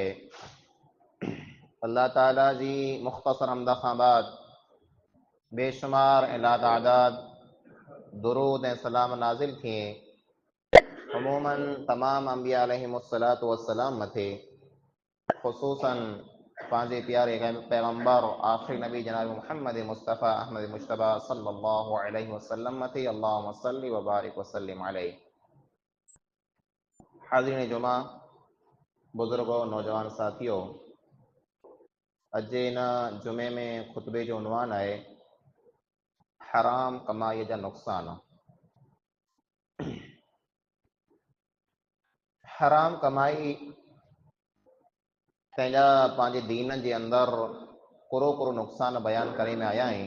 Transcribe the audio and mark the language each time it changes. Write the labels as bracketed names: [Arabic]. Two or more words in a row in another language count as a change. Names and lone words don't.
[Sindhi] अल्लाह ताला जी मुख़्तसर हमद खां बाद बेशुमार ऐं लातादाद दुरूद ऐं सलाम नाज़िल थिए अमूमन तमाम अंबिया [Arabic] عليهم الصلاة والسلام [Sindhi] मथे, ख़ुसूसन पंहिंजे प्यारे पैगम्बर आखिरी नबी जनाब मुहम्मद मुस्तफ़ा अहमद मुश्तबा [Arabic] صلى الله عليه وسلم [Sindhi] मथे [Arabic] اللهم صل وبارك وسلم عليه. [Sindhi] हाज़रीन जुमा, बुजुर्गो, नौजवान साथियों, अॼु इन जुमे में खुतबे जो उनवान आहे हराम कमाईअ जा नुक़सान। हराम कमाई तंहिंजा पंहिंजे दीन जे अंदरि कुरो कुरो नुक़सान बयान करे में आया आहियूं।